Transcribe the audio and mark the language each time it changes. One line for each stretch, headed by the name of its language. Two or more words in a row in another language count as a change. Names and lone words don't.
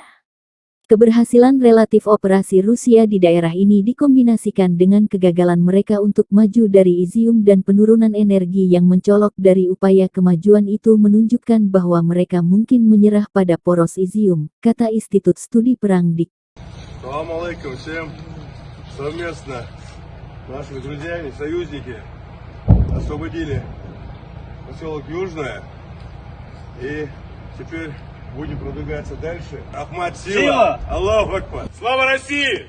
Indonesian: Keberhasilan relatif operasi Rusia di daerah ini dikombinasikan dengan kegagalan mereka untuk maju dari Izium dan penurunan energi yang mencolok dari upaya kemajuan itu menunjukkan bahwa mereka mungkin menyerah pada poros Izium, kata Institut Studi Perang di.
Russian: Assalamualaikum всем. Совместно нашими друзьями, союзники освободили поселок Южное и теперь будем продвигаться дальше. Ахмат сила!
Arabic: الله أكبر!
Russian: Слава России!